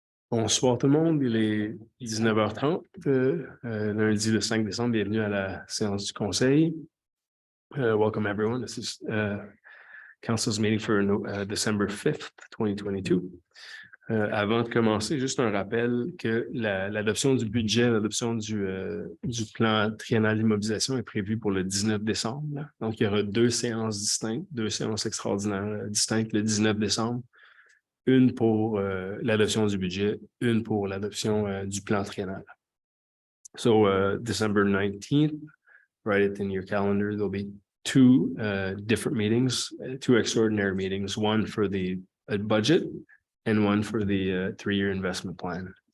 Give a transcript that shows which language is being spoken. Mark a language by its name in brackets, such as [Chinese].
[French] Bonsoir tout le monde, il est 19h30, lundi le 5 décembre. Bienvenue à la séance du Conseil. [English] Welcome everyone. This is Council's meeting for December 5th, 2022. [French] Avant de commencer, juste un rappel que l'adoption du budget, l'adoption du plan triennal d'immobilisation est prévue pour le 19 décembre. Donc, il y aura deux séances distinctes, deux séances extraordinaires distinctes le 19 décembre. Une pour l'adoption du budget, une pour l'adoption du plan triennal. [English] So December 19th, write it in your calendar. There'll be two different meetings, two extraordinary meetings, one for the budget and one for the three-year investment plan.